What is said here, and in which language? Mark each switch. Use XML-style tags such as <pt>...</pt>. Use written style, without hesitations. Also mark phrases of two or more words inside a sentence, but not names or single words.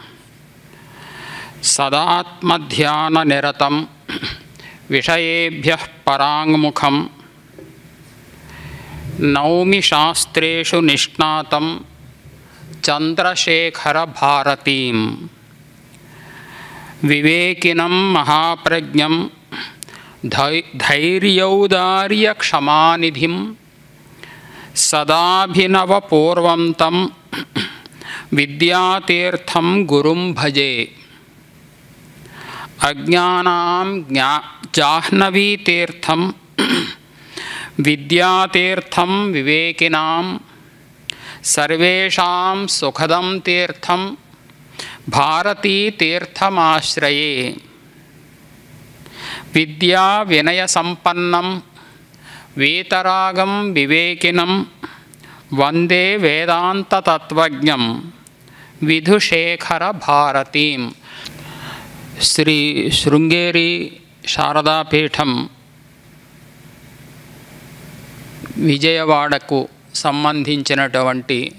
<sa>సదాత్మధ్యాన నిరతం విషయేభ్యః పరాంగుఖం నౌమి శాస్త్రేషు నిష్ణాతం చంద్రశేఖర భారతీం వివేకినం మహాప్రజ్ఞం धैर्यौदार्यक्षमानिधिं सदाभिनवपूर्वन्तं विद्यातीर्थं गुरुं भजे। अज्ञानां जाह्नवीतीर्थं विद्यातीर्थं विवेकिनां सर्वेषां सुखदं तीर्थं भारती तीर्थमाश्रये। విద్యా వినయ సంపన్నం వీతరాగం వివేకినం వందే వేదాంత తత్వజ్ఞం విధుశేఖర భారతీం.</sa> <te>శ్రీ శృంగేరి శారదాపీఠం విజయవాడకు సంబంధించినటువంటి</te>